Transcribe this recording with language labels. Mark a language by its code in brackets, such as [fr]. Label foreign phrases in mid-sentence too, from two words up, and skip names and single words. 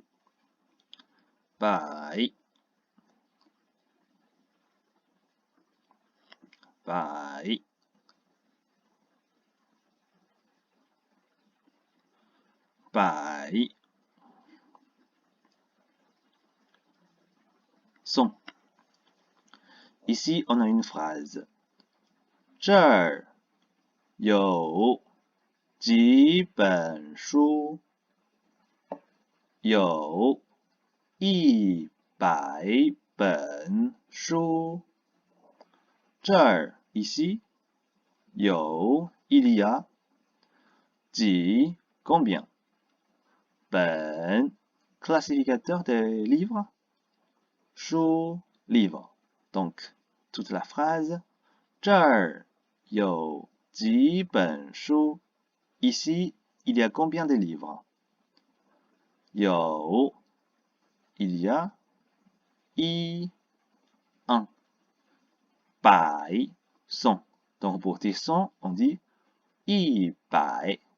[fr] Bai. Bai. Bai. Son. Ici, on a une phrase. [zh] 这儿有几本书，有100本书。 [fr] 这儿 ici 有 il y a 几 combien 本 classificateur des livres 书 livre donc toute la phrase [zh] 这儿有几本书 [fr] ici il y a combien de livres 有 il y a 1 百 100 donc pour dire 100 on dit 100